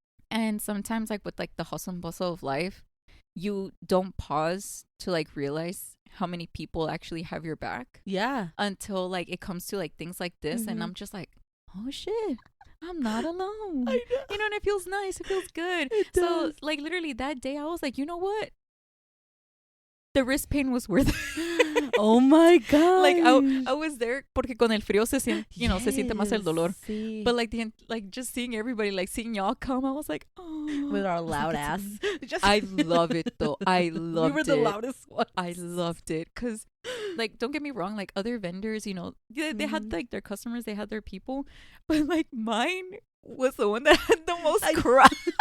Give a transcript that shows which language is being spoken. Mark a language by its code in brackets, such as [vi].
[en] And sometimes, like, with like the hustle and bustle of life, you don't pause to like realize how many people actually have your back. Yeah. Until like it comes to like things like this, and I'm just like, oh shit, I'm not alone. I know. You know, and it feels nice. It feels good. It does. So like literally that day, I was like, you know what? The wrist pain was worth it. Oh my god! Like I was there [es] porque con el frío se siente, [en] you know, [es] se siente más el dolor. Sí. [en] But like like just seeing everybody, like seeing y'all come, I was like, oh, with our loud like, ass. I love it though. I loved it. We were the loudest ones. I loved it because, like, don't get me wrong, like other vendors, you know, they had like their customers, they had their people, but like mine was the one that had the most crowd.